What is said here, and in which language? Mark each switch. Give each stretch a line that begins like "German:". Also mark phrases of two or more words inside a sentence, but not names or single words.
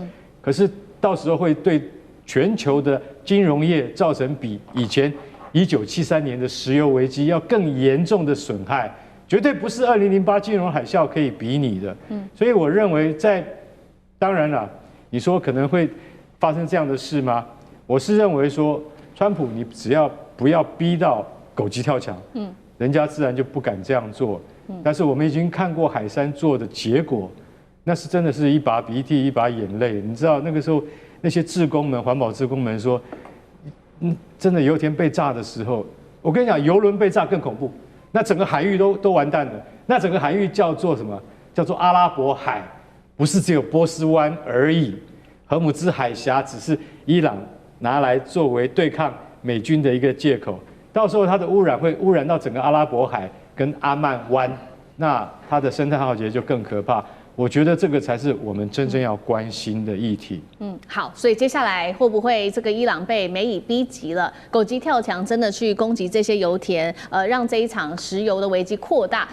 Chinese: 可是到時候會對全球的金融業造成比以前1973年的石油危機要更嚴重的損害，絕對不是2008金融海嘯可以比擬的。所以我認為當然了，你說可能會發生這樣的事嗎？我是認為說，川普你只要不要逼到狗急跳牆，人家自然就不敢這樣做。但是我們已經看過海珊做的結果，那是真的是一把鼻涕一把眼淚。你知道那個時候那些志工們、環保志工們說，真的油田被炸的時候，我跟你講，油輪被炸更恐怖，那整個海域都完蛋了。那整個海域叫做什麼？叫做阿拉伯海，不是只有波斯灣而已。荷姆茲海峽只是伊朗拿來作為對抗美軍的一個借口，到時候它的污染會污染到整個阿拉伯海跟阿曼灣，那它的生態浩劫就更可怕。我覺得這個才是我們真正要關心的議題。好，所以接下來會不會這個伊朗被美以逼急了，狗急跳牆，真的去攻擊這些油田，讓這一場石油的危機擴大？